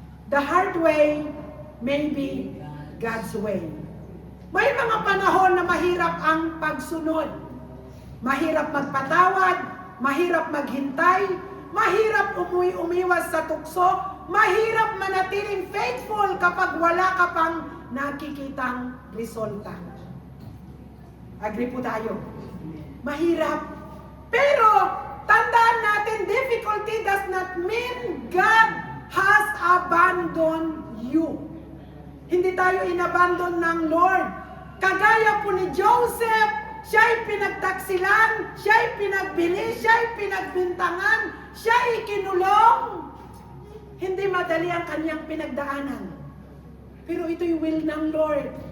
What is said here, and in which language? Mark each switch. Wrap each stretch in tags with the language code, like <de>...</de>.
<en>The hard way may be God's way.</en> <tl>May mga panahon na mahirap ang pagsunod. Mahirap magpatawad, mahirap maghintay, mahirap umiwas sa tukso, mahirap manatiling faithful kapag wala ka pang nakikitang resulta. Agree po tayo. Mahirap. Pero tandaan natin,</tl> <en>difficulty does not mean God has abandoned you.</en> <tl>Hindi tayo inabandon ng Lord. Kagaya po ni Joseph, siya'y pinagtaksilan, siya'y pinagbili, siya'y pinagbintangan, siya'y kinulong. Hindi madali ang kanyang pinagdaanan. Pero ito'y will ng Lord.</tl>